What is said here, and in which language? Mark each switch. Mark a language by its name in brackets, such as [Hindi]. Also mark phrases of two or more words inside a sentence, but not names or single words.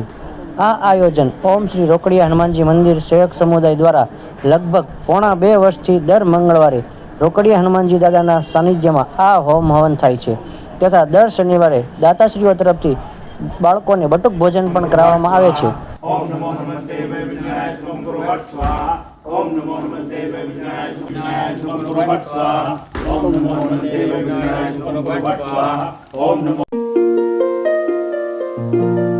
[Gujarati] આ આયોજન ઓમ શ્રી રોકડિયા હનુમાનજી મંદિર સેવક સમુદાય દ્વારા લગભગ પોણા 2 વર્ષથી દર મંગળવારે રોકડિયા હનુમાનજી દાદાના સાનિધ્યમાં આ હોમ હવન થાય છે તથા દર શનિવારે દાતાશ્રીઓ તરફથી બાળકોને બટુક ભોજન પણ કરાવવામાં આવે છે। [Sanskrit] ओम नमो हनुमते विघ्नाय स्वं गुरुवत् स्वाहा। ओम नमो हनुमते विघ्नाय स्वं गुरुवत् स्वाहा। ओम नमो हनुमते विघ्नाय स्वं गुरुवत् स्वाहा। ओम नमो